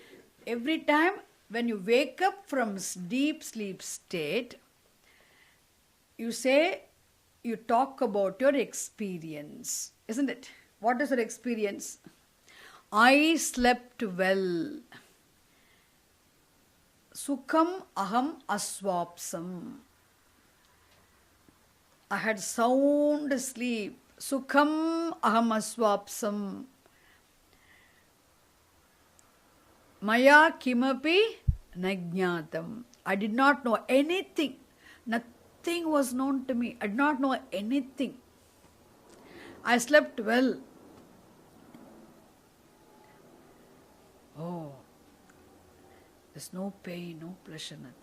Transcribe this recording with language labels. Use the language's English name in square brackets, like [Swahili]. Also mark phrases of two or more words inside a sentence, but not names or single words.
[English] Every time when you wake up from deep sleep state, you say, you talk about your experience, isn't it? What is your experience? I slept well. [Sanskrit] Sukham aham aswapsam. I had sound sleep. Sukham aham aswapsam. Maya kimapi najnatam. [English] I did not know anything. Nothing was known to me. I did not know anything. I slept well. Oh, there's no pain, no pleasure, nothing.